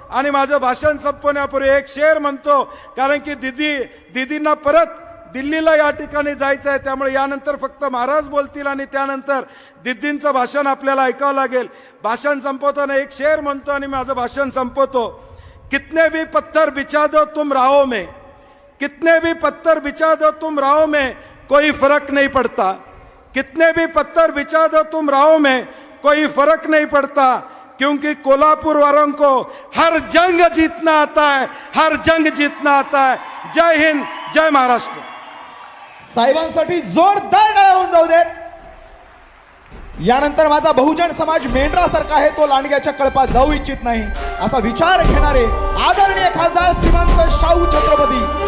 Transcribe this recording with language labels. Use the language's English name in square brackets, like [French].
[Marathi] आणि माझं भाषण संपवण्यापूर्वी एक शेर म्हणतो, कारण की दीदींना परत दिल्लीला या ठिकाणी जायचं आहे, त्यामुळे यानंतर फक्त महाराज बोलतील आणि त्यानंतर दीदींचं भाषण आपल्याला ऐकावं लागेल. भाषण संपवताना एक शेर म्हणतो आणि माझं भाषण संपवतो. [Hindi] कितने भी पत्थर बिछा दो तुम राहों में, कितने भी पत्थर बिछा दो तुम राहों में, कोई फर्क नहीं पड़ता. कितने भी पत्थर बिछा दो तुम राहों में, कोई फर्क नहीं पड़ता. क्योंकि कोल्हापुर वालों को हर जंग जीतना आता है, हर जंग जीतना आता है. [Marathi] जय हिंद, जय महाराष्ट्र. साहेबांसाठी जोरदार टाळ्या होऊन जाऊ देत. यानंतर माझा बहुजन समाज मेंढरासारखा आहे, तो लांडग्याच्या कळपात जाऊ इच्छित नाही, असा विचार घेणारे आदरणीय खासदार श्रीमंत शाहू छत्रपती.